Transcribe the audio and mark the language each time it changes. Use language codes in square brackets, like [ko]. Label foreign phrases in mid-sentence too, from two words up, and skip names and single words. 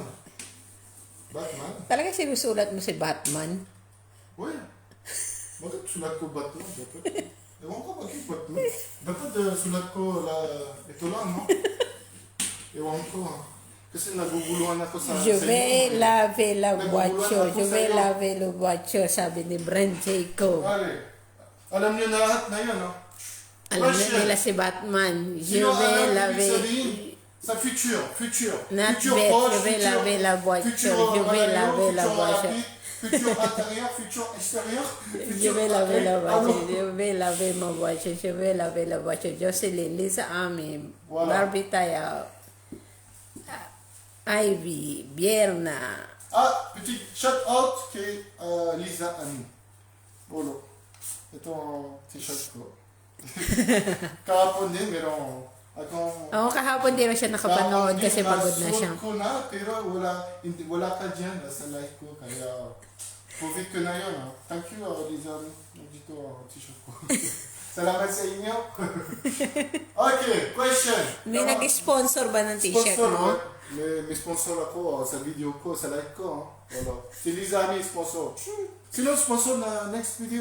[tl] Batman? Talaga sinusulat mo si Batman? Uy, bakit sulat ko Batman? Dapat. Ewan ko bakit ba't mo. Dapat sulat ko ito lang, no? Ewan ko. Kasi naguguluhan ako sa [fr] Je vais [tl] inyo. [fr] laver la [tl] Naguguluhan [fr] voiture. [tl] ako [fr] Je [tl] sa [fr] vais [tl] iyo. [fr] laver la voiture, [tl] sabi ni Brent Jacob. Pare, alam niyo na lahat na yun, no? Alam na [fr] Question. [tl] nila si Batman. Je Sino [fr] vais [tl] alam ibig [fr] laver... [tl] sabihin sa future? [en] Not [fr] Future [en] bet, [fr] proche, je vais laver la voiture. future Je vais [tl] malayo, [fr] laver la future voiture. rapide, future intérieur, future extérieur. Je vais laver la [tl] Ano? [fr] voiture. Je vais laver ma voiture. Je vais laver la voiture. Jocelyn, Lisa Ami, Voilà. Barbie Taya, Ivy, Bierna. [tl] Ah, petit [en] shout out [tl] kay Lisa Ami. Bolo. Ito ang t-shirt ko. Kahapon din, meron akong... Oo, kahapon di na siya nakapanood kahapon kasi din, pagod na siya. nasuot ko na, pero wala ka dyan sa life ko. Kaya, COVID ko na yun. [en] Ah. Thank you, Lisa Ami. [tl] Dito ang t-shirt ko. Salamat sa inyo. Okay, question. May nag-sponsor ba ng t-shirt Sponsor, mo? may sponsor ako sa video ko, sa live ko. Wala. Si Liza Ami sponsor. Sino sponsor na next video?